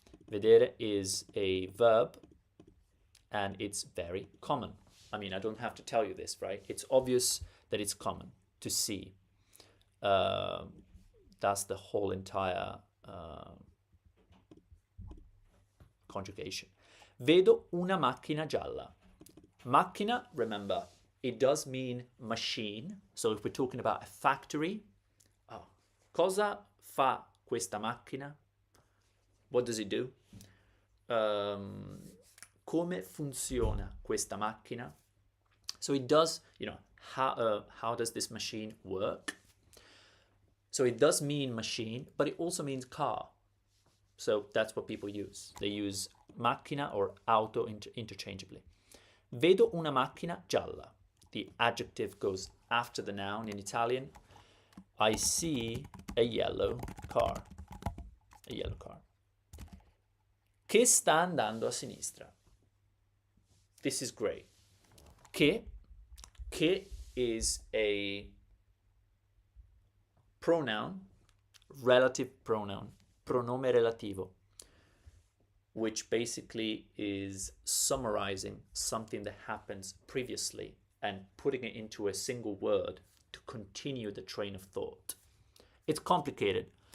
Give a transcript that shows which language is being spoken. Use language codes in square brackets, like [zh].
[en] Vedere is a verb and it's very common. I mean, I don't have to tell you this, right? It's obvious that it's common to see. That's the whole entire conjugation. [it] Vedo una macchina gialla. [en] Macchina, remember, it does mean machine. So if we're talking about a factory, [it] cosa fa questa macchina? [en] What does it do? [it] Come funziona questa macchina? [en] So it does, how does this machine work? So it does mean machine, but it also means car. So that's what people use. They use macchina or auto interchangeably. [it] Vedo una macchina gialla. [en] The adjective goes after the noun in Italian. I see a yellow car. A yellow car. [it] Che sta andando a sinistra. [en] This is great. Che is a pronoun, relative pronoun, pronome relativo, which basically is summarizing something that happens previously and putting it into a single word to continue the train of thought. It's complicated.